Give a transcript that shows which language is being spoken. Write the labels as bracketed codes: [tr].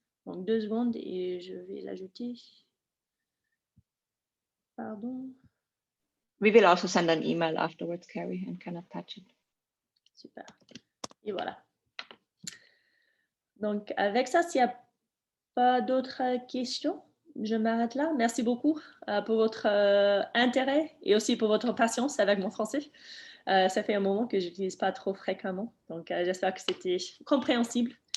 [fr] Donc, 2 secondes et je vais l'ajouter. Pardon. [en] We will also send an email afterwards, Carrie, and can attach it. [fr] Super. Et voilà. Donc, avec ça, s'il n'y a pas d'autres questions, je m'arrête là. Merci beaucoup pour votre intérêt et aussi pour votre patience avec mon français. Ça fait un moment que je n'utilise pas trop fréquemment. Donc, j'espère que c'était compréhensible.